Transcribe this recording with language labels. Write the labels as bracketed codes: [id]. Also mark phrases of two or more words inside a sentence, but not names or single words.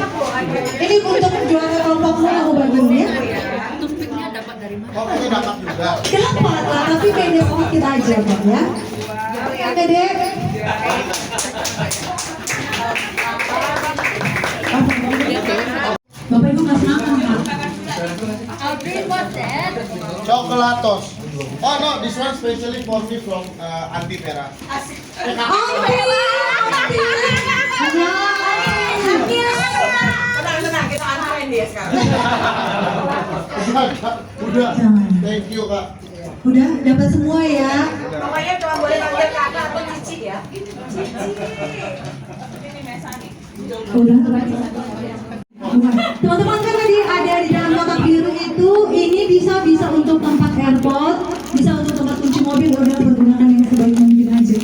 [id] Ini untuk juara kelompokmu aku bagiin ya. Oh, itu dapat juga. Dapat lah, tapi beda sedikit aja Pak ya. Oke deh. Bapak Ibu nggak makan Pak? Chocolatos. [en] Oh no, this one specially for me from Andi Vera. [id] Tenang, kita antarin dia sekarang. Udah. Jangan. [en] Thank you Kak. [id] Udah dapat semua ya. Pokoknya cuma boleh panggil kakak atau cici ya. Udah. Teman-teman kan tadi ada di dalam kotak biru itu, ini bisa untuk tempat airport, bisa untuk tempat kunci mobil, udah pergunakan yang sebaik mungkin aja.